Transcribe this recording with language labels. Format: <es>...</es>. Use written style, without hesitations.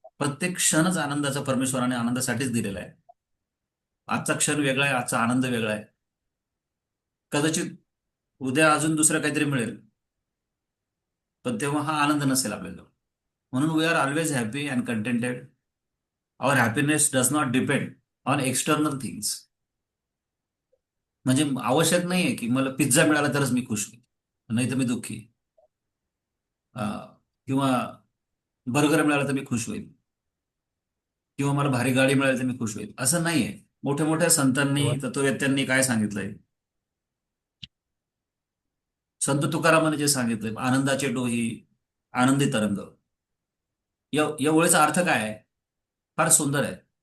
<mr>प्रत्येक क्षणच आनंदाचा परमेश्वराने आनंदासाठीच दिलेला आहे. आजचा क्षण वेगळा आहे, आजचा आनंद वेगळा आहे. कदाचित उद्या अजून दुसरं काहीतरी मिळेल, पण तेव्हा हा आनंद नसेल आपल्याला. म्हणून</mr> <en>We are always happy and contented. Our happiness does not depend on external things.</en> <mr>म्हणजे आवश्यक नाहीये की मला पिझ्झा मिळाला तरच मी खुश होईल, नाही तर मी दुःखी. किंवा बर्गर मिळाला तर मी खुश होईल, किंवा मला भारी गाडी मिळाली तर मी खुश होईल, असं नाहीये. मोठ्या मोठ्या संतांनी, तत्ववेत्यांनी काय सांगितलंय, संत तुकारामाने जे सांगितलंय, आनंदाचे डोही आनंदी तरंग, या ओळीचा अर्थ काय आहे? फार सुंदर आहे.</mr>